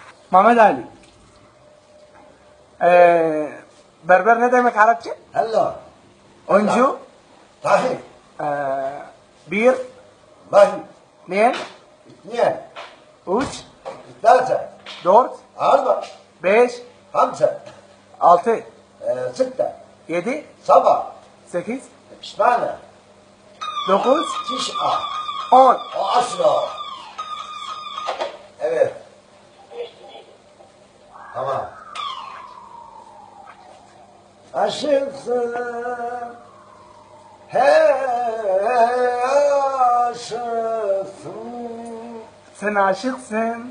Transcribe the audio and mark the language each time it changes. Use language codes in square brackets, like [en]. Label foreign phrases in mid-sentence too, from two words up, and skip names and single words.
[tr] Mehmet Ali. Berber ne demek Arapça? [ar] هلا [tr] Oyuncu. [ar] صحيح [tr] Bir. [ar] واحد اثنين. اثنين [tr] Üç. [ar] ثلاثة [tr] Dört. [ar] أربعة [tr] Beş. [ar] خمسة [tr] Altı. [ar] ستة [tr] Yedi. [ar] سبعة [tr] Sekiz. [ar] ثمانية [tr] Dokuz. [ar] تسعة 10. وعشرة. [tr] Evet. Tamam. Aşıksın, hey aşıksın, Sen aşıksın.